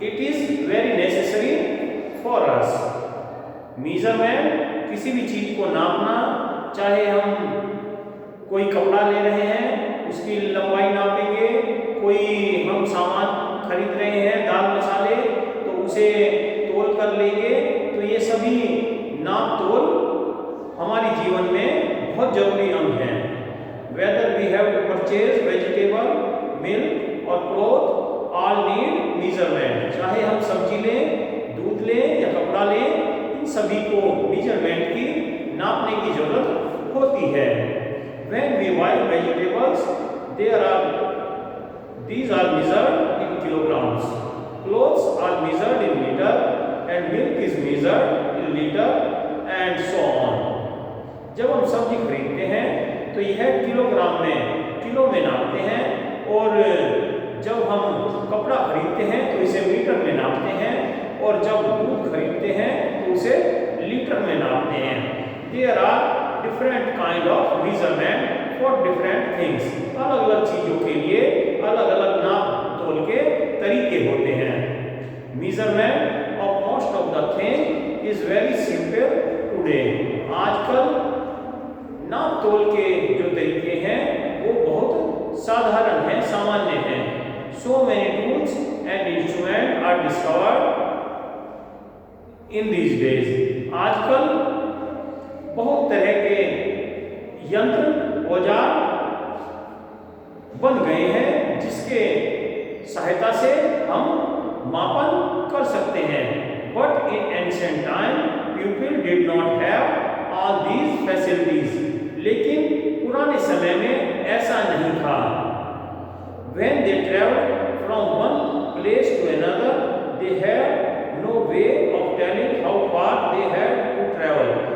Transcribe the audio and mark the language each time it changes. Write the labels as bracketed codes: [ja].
[en] It is very necessary for us. [hi] measurement किसी भी चीज को नापना, चाहे हम कोई कपड़ा ले रहे हैं उसकी लंबाई नापेंगे, कोई हम सामान खरीद रहे हैं दाल मसाले तो उसे तोल कर लेंगे. तो ये सभी नाप तोल हमारे जीवन में बहुत जरूरी अंग है. [en] Whether we have to purchase vegetable, milk or cloth, all need measurement. [hi] चाहे हम सब्जी लें, दूध लें या कपड़ा लें, इन सभी को measurement की नापने की जरूरत होती है. [en] When we buy vegetables, these are measured in kilograms. Clothes are measured in meter, and milk is measured in liter, and so on. [hi] जब हम सब्जी खरीदते हैं तो यह किलो में नापते हैं, और जब हम कपड़ा खरीदते हैं तो इसे मीटर में नापते हैं, और जब दूध खरीदते हैं तो उसे लीटर में नापते हैं. [en] There are different kind of measurement for different things. [hi] अलग अलग चीजों के लिए अलग अलग नाप तोल के तरीके होते हैं. [en] Measurement of most of the thing is very simple today. [hi] आजकल नाप तोल के जो तरीके हैं वो बहुत साधारण हैं, सामान्य हैं. [en] So many tools and instruments are discovered in these days. [hi] आजकल बहुत तरह के यंत्र औजार बन गए हैं जिसके सहायता से हम मापन कर सकते हैं. [en] But in ancient time people did not have all these facilities. [hi] लेकिन पुराने समय में ऐसा नहीं था. [en] When they traveled from one place to another, they had no way of telling how far they had to travel.